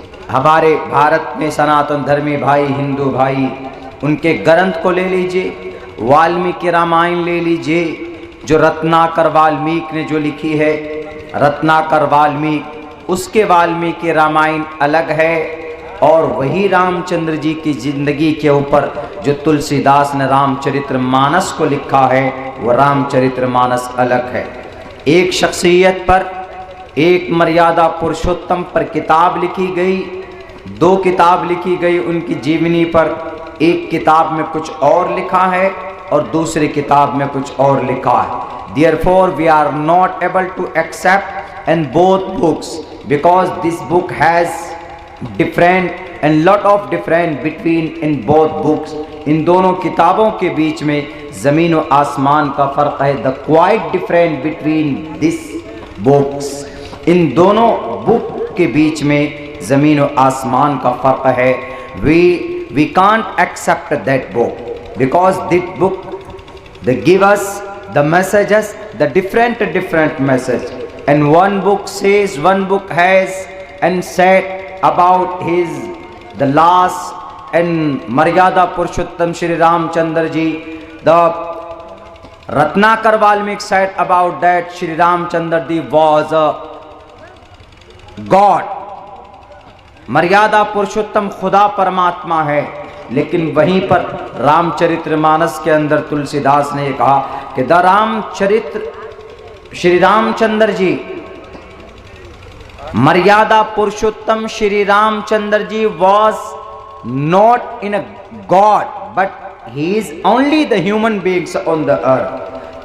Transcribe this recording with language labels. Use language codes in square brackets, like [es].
[hi] हमारे भारत में सनातन धर्मी भाई, हिंदू भाई, उनके ग्रंथ को ले लीजिए, वाल्मीकि रामायण ले लीजिए, जो रत्नाकर वाल्मीकि ने जो लिखी है, रत्नाकर वाल्मीकि, उसके वाल्मीकि रामायण अलग है, और वही रामचंद्र जी की जिंदगी के ऊपर जो तुलसीदास ने रामचरितमानस को लिखा है, वह रामचरितमानस अलग है। एक शख्सियत पर, एक मर्यादा पुरुषोत्तम पर किताब लिखी गई, 2 किताब लिखी गई उनकी जीवनी पर। एक किताब में कुछ और लिखा है और दूसरी किताब में कुछ और लिखा है। [en] Therefore we are not able to accept in both books because this book has different and lot of different between in both books। [hi] इन दोनों किताबों के बीच में ज़मीन और आसमान का फ़र्क है। [en] The quite different between this books। [hi] इन दोनों बुक के बीच में ज़मीन और आसमान का फ़र्क है। [en] We can't accept that book because that book they give us the messages, the different message, and one book says, one book has and said about the last and Maryada Purushottam Shri Ramchandra ji, the Ratnakar Valmiki said about that Shri Ramchandra ji was a God। [hi] मर्यादा पुरुषोत्तम खुदा परमात्मा है, लेकिन वहीं पर रामचरितमानस के अंदर तुलसीदास ने ये कहा कि द रामचरित्र श्री रामचंद्र जी, मर्यादा पुरुषोत्तम Shri Ramchandra ji [en] Was not in a god but he is only the human beings on the earth.